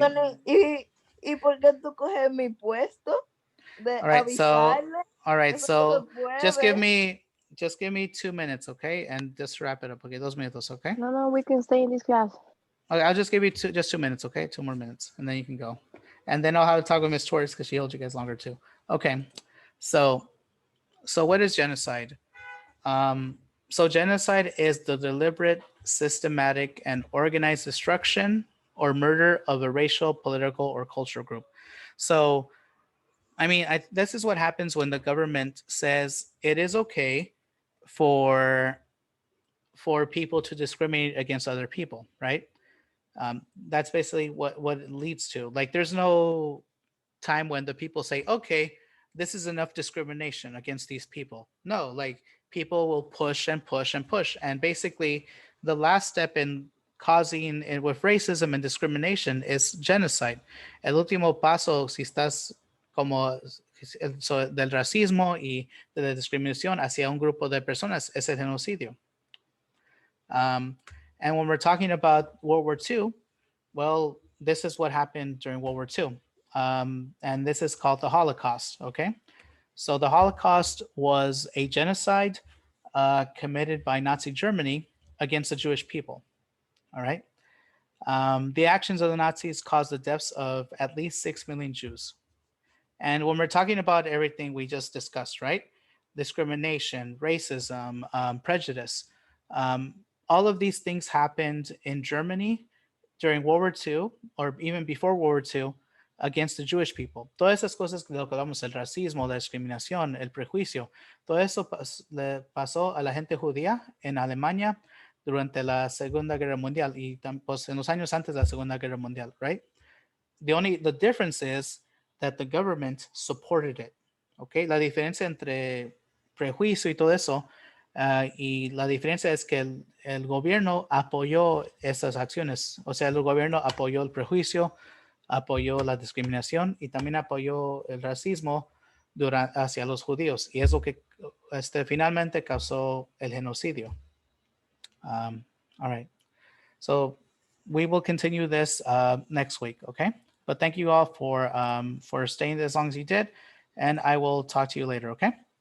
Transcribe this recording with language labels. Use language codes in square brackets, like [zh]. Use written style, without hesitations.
[es] Anthony, ¿y por qué tú coges mi puesto de [en] All right. So, [es] avisarle? [en] all right. [es] Eso no [en] So, [es] se [en] just give me 2 minutes, okay? And just wrap it up. Okay, [es] 2 minutos, [en] okay? No, we can stay in this class. Okay, I'll just give you just 2 minutes, okay? 2 more minutes, and then you can go. And then I'll have to talk with Miss Torres because she holds you guys longer too. Okay. So what is genocide? So genocide is the deliberate, systematic, and organized destruction or murder of a racial, political, or cultural group. So, I mean, this is what happens when the government says it is okay for people to discriminate against other people, right? That's basically what it leads to. Like, there's no time when the people say, okay, this is enough discrimination against these people. No, like people will push and push and push. And basically, the last step in causing with racism and discrimination is genocide. [es] El último paso, si estás como del racismo y de la discriminación hacia un grupo de personas, es el genocidio. [en] And when we're talking about World War II, well, this is what happened during World War II. And this is called the Holocaust, okay? So the Holocaust was a genocide committed by Nazi Germany against the Jewish people, all right? The actions of the Nazis caused the deaths of at least 6 million Jews. And when we're talking about everything we just discussed, right? Discrimination, racism, prejudice, all of these things happened in Germany during World War II, or even before World War II, against the Jewish people. [es] Todas esas cosas de lo que hablamos, el racismo, la discriminación, el prejuicio, todo eso le pasó a la gente judía en Alemania durante la Segunda Guerra Mundial y pues, en los años antes de la Segunda Guerra Mundial, right? [en] The difference is that the government supported it. [es] Okay, la diferencia entre prejuicio y todo eso, y la diferencia es que el gobierno apoyó esas acciones. O sea, el gobierno apoyó el prejuicio, apoyó la discriminación y también apoyó el racismo hacia los judíos. Y es lo que finalmente causó el genocidio. [en] All right. So we will continue this next week, okay? But thank you all for staying as long as you did, and I will talk to you later, okay?